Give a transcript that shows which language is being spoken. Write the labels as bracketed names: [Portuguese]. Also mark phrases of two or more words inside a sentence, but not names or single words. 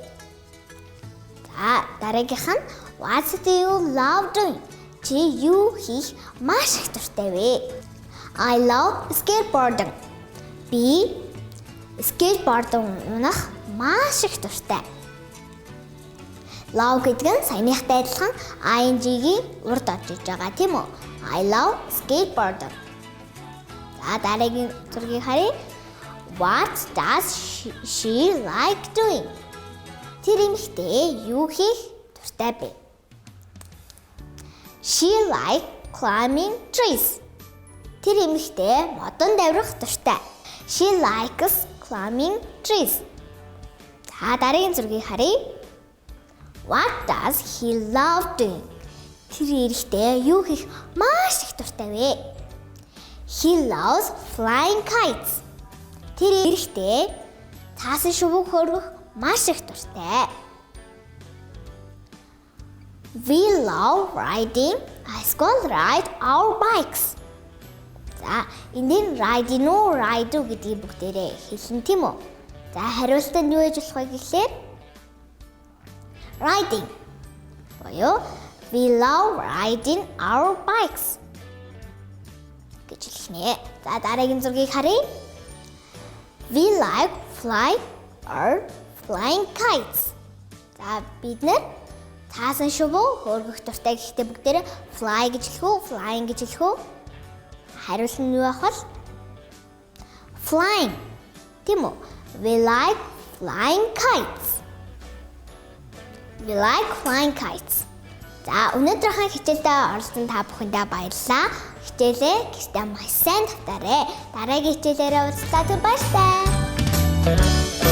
[Mongolian] За дараагийнх нь [English] what do you love doing? [Mongolian] Чи юу хийх маш их дуртай вэ? [English] I love skateboarding. [Mongolian] Би skateboard унах маш их дуртай. Love гэдэг нь саяныхтай адилхан ing-ийн урд орж иж байгаа тийм үү? [English] I love skateboarding. [Mongolian] За дараагийн зургийг харъя. [English] What does she like doing? [Mongolian] Тэр эмэгтэй юу хийх дуртай бэ? [English] She like climbing trees. [Mongolian] Тэр эмэгтэй модон давирах дуртай. [English] She likes climbing trees. [Mongolian] За дараагийн зургийг харъя. [English] What does he love doing? [Mongolian] Тэр эрэгтэй юу хийх маш их дуртай вэ? [English] He loves flying kites. [Mongolian] Тэр эрэгтэй цаасан шувууг хөргөх маш их дуртай. [English] We love riding. Let's ride our bikes. [Mongolian] За энэ riding уу, ride уу гэдгийг бүгдээрээ хэлнэ тийм үү? За хариултанд юу гэж болох вэ гэхлээр riding. [English] Буюу we love riding our bikes [Mongolian] гэж хэлнэ. За дараагийн зургийг харъя. [English] We like fly or flying kites. [Mongolian] За бид нэр цаасан шувуу хөргөх дуртай гэхдээ бүгдээрээ fly гэж хэлэх үү, flying гэж хэлэх үү? Хариулт нь юу ах вэ? Flying. Тийм үү? [English] We like flying kites. We like flying kites. [Mongolian] За өнөөдрийнхээ хичээлдээ оролцсон та бүхэндээ баярлалаа. Хичээлээ гэртээ маш сайн татаарай. Дараагийн хичээлээрээ уулзлаа. Баярлалаа.